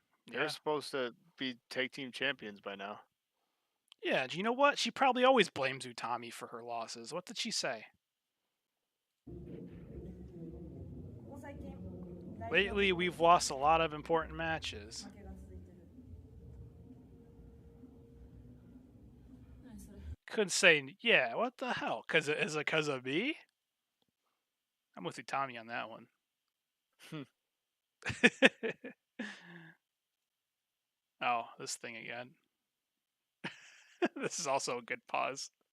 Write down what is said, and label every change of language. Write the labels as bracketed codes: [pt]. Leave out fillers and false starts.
[en] They're Yeah. supposed to be tag team champions by now. Yeah. Do you know what? She probably always blames Utami for her losses. What did she say? [ja] ここ最近大事な [en] Lately, we've lost a lot of important matches. [ja] 負けが続いてる何それ [en] Couldn't say, yeah, what the hell? Is it because of me? I'm with Utami on that one. Oh, this thing again. This is also a good pause.